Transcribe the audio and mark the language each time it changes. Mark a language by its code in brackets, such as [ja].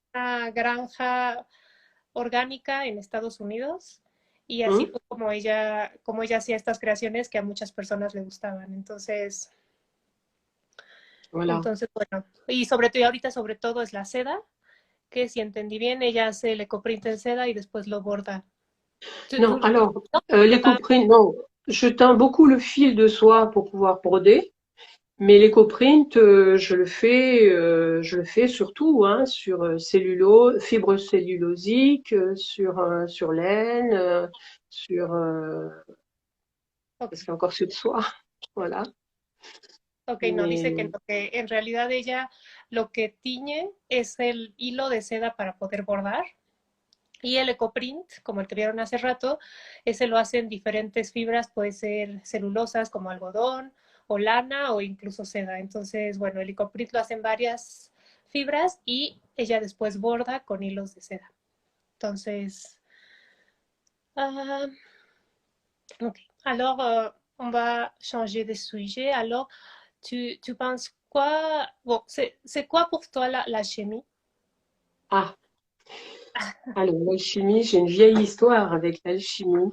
[es] en una granja orgánica en Estados Unidos y así Mm. fue como ella hacía estas creaciones que a muchas personas le gustaban. [fr] Voilà. [es] Entonces, bueno, y sobre todo, y ahorita sobre todo es la seda, que si entendí bien, ella hace el ecoprint en seda y después lo borda. [fr] Non, alors, [es] No, [fr] les coprines, non, je teins beaucoup le fil de soie pour pouvoir broder, mais l'écoprint, je le fais surtout hein, sur fibre cellulosique, sur laine, sur, parce ok, qu'il y a encore sur de soie, voilà. [es] ok, no, dice que, [fr] Mais [es] que en realidad ella lo que tiñe es el hilo de seda para poder bordar. Y el ecoprint, como el que vieron hace rato, ese lo hacen diferentes fibras, puede ser celulosas como algodón o lana o incluso seda. Entonces, bueno, el ecoprint lo hacen varias fibras y ella después borda con hilos de seda. Entonces, uh, ok. [fr] Alors, on va changer de sujet. Alors, tu penses quoi? Bon, c'est quoi pour toi la chimie? Ah, alors l'alchimie, j'ai une vieille histoire avec l'alchimie.